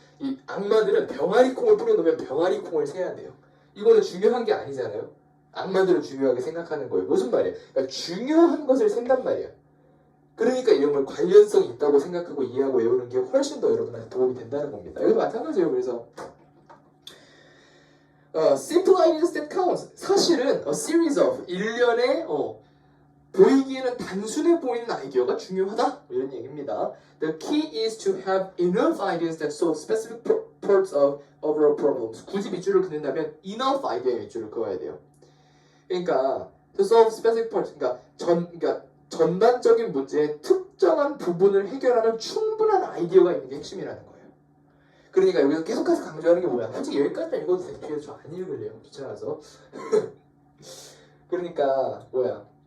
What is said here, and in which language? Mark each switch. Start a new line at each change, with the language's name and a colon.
Korean: 이 악마들은 병아리 콩을 뿌려놓으면 병아리 콩을 세야 돼요. 이거는 중요한 게 아니잖아요. 악마들은 중요하게 생각하는 거예요. 무슨 말이에요? 그러니까 중요한 것을 센단 말이야. 그러니까 이런 걸 관련성이 있다고 생각하고 이해하고 외우는 게 훨씬 더 여러분한테 도움이 된다는 겁니다. 이것도 마찬가지예요. 그래서
English: simple ideas that count.
Korean: 사실은
English: a series of
Korean: 일련의 보이기에는 단순해 보이는 아이디어가 중요하다. 이런 얘기입니다.
English: The key is to have enough ideas that solve specific parts of overall problems.
Korean: 굳이 밑줄을 긋는다면 enough 아이디어에 밑줄을 그어야 돼요. 그러니까
English: to solve specific parts.
Korean: 그러니까 전반적인 문제의 특정한 부분을 해결하는 충분한 아이디어가 있는 게 핵심이라는 거예요. 그러니까 여기서 계속해서 강조하는 게 뭐야? 솔직히 여기까지만 읽어도 돼. 뒤에서 저 안 읽을래요. 귀찮아서. 그러니까 뭐야?